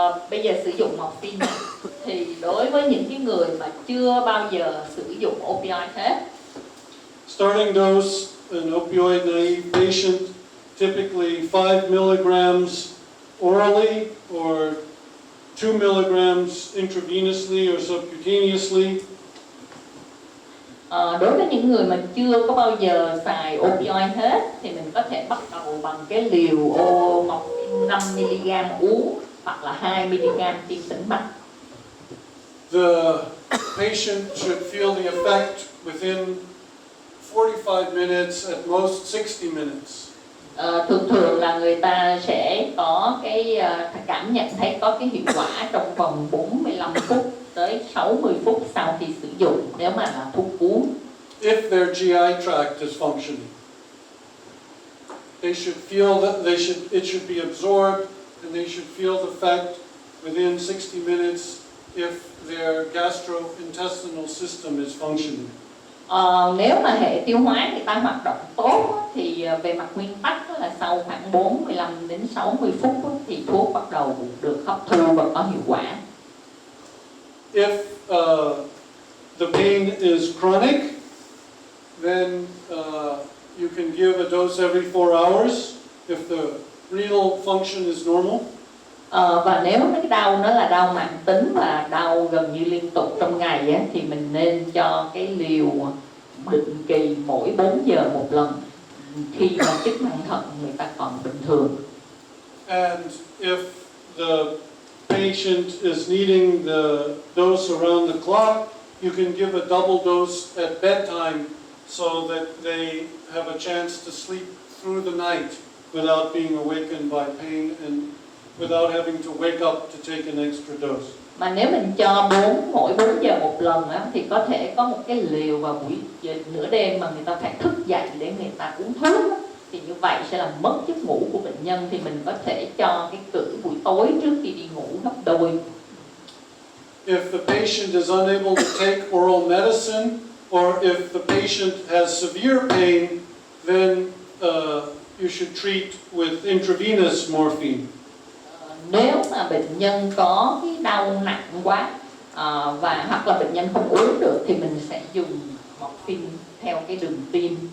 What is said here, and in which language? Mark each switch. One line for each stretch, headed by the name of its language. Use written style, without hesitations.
Vietnamese: Bây giờ sử dụng morphine thì đối với những cái người mà chưa bao giờ sử dụng opioid hết,
English: starting dose in opioid naive patient, typically 5 milligrams orally or 2 milligrams intravenously or subcutaneously.
Vietnamese: Đối với những người mà chưa có bao giờ xài opioid hết thì mình có thể bắt đầu bằng cái liều morphine 5 mg uống hoặc là 2 mg tiêm tĩnh mạch.
English: The patient should feel the effect within 45 minutes, at most 60 minutes.
Vietnamese: Thường là người ta sẽ có cái cảm nhận thấy có cái hiệu quả trong vòng 45 phút tới 60 phút sau khi sử dụng nếu mà là thuốc uống.
English: If their GI tract is functioning, they should feel that it should be absorbed, and they should feel the effect within 60 minutes if their gastrointestinal system is functioning.
Vietnamese: Nếu mà hệ tiêu hóa người ta hoạt động tốt thì về mặt nguyên tắc là sau khoảng 45 đến 60 phút thì thuốc bắt đầu được hấp thu và có hiệu quả.
English: If the pain is chronic, then you can give a dose every 4 hours if the renal function is normal.
Vietnamese: Và nếu cái đau nó là đau mãn tính và đau gần như liên tục trong ngày á, thì mình nên cho cái liều định kỳ mỗi 4 giờ một lần khi mà chức năng thận người ta còn bình thường.
English: And if the patient is needing the dose around the clock, you can give a double dose at bedtime so that they have a chance to sleep through the night without being awakened by pain and without having to wake up to take an extra dose.
Vietnamese: Mà nếu mình cho mỗi 4 giờ một lần á, thì có thể có một cái liều vào buổi nửa đêm mà người ta phải thức dậy để người ta uống thuốc á. Thì như vậy sẽ làm mất giấc ngủ của bệnh nhân, thì mình có thể cho cái cữ buổi tối trước khi đi ngủ gấp đôi.
English: If the patient is unable to take oral medicine, or if the patient has severe pain, then you should treat with intravenous morphine.
Vietnamese: Nếu mà bệnh nhân có cái đau nặng quá và hoặc là bệnh nhân không uống được thì mình sẽ dùng morphine theo cái đường tiêm.